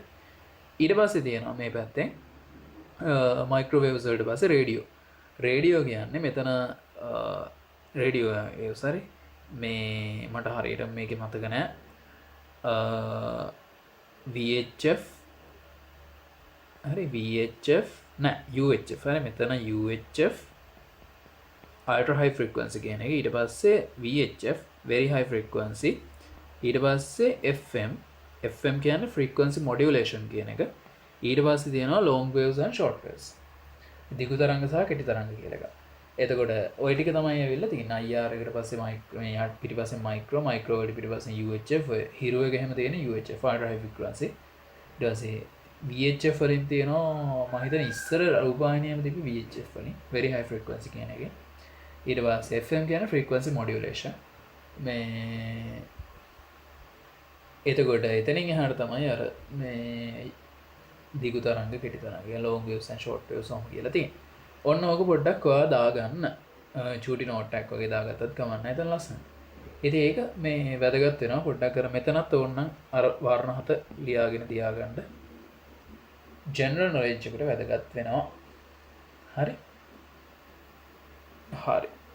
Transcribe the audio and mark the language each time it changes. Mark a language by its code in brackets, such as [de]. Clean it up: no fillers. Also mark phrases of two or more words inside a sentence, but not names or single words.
[si] ඊට පස්සේ තියෙනවා මේ පැත්තෙන් microwaves වලට පස්සේ රේඩියෝ කියන්නේ මෙතන රේඩියෝ waves. හරි. මේ මට හරියට මේකේ මතක නැහැ. VHF හරි VHF නෑ UHF. හරි. මෙතන UHF [en] ultra high frequency [si] කියන එක. ඊට පස්සේ [en] VHF very high frequency. [si] ඊට පස්සේ FM කියන්නේ [en] frequency modulation [si] කියන එක. ඊට පස්සේ තියෙනවා [en] long waves and short waves. [si] දිගු තරංග සහ කෙටි තරංග කියලා එකක්. එතකොට ওই ටික තමයි ඇවිල්ලා තියෙන්නේ. IR එකට පස්සේ මේ පිටිපස්සේ මයික්‍රෝ වලට පිටිපස්සේ UHF හිරු එක එහෙම තියෙන UHF [en] ultra high frequency. [si] ඊට පස්සේ VHF වලින් තියෙනවා මම හිතන්නේ ඉස්සර රූපවාහිනියෙම තිබි VHF වලින් [en] very high frequency [si] කියන එකේ. ඊට පස්සේ FM කියන්නේ [en] frequency modulation. [si] මේ එතකොට එතනින් එහාට තමයි අර මේ දිගු තරංග කෙටි තරංග [en] long waves and short waves [si] ඔහොම කියලා තියෙන්නේ. ඔන්න ඔක පොඩ්ඩක් ඔයා දාගන්න. චූටි නෝට් එකක් වගේ දාගත්තත් කමක් නැහැ. එතන ලස්සන. ඉතින් ඒක මේ වැදගත් වෙනවා පොඩ්ඩක් අර මෙතනත් ඕනනම් අර වර්ණ හත ලියාගෙන තියාගන්න. [en] general knowledge [si] එකට වැදගත් වෙනවා. හරි. හරි.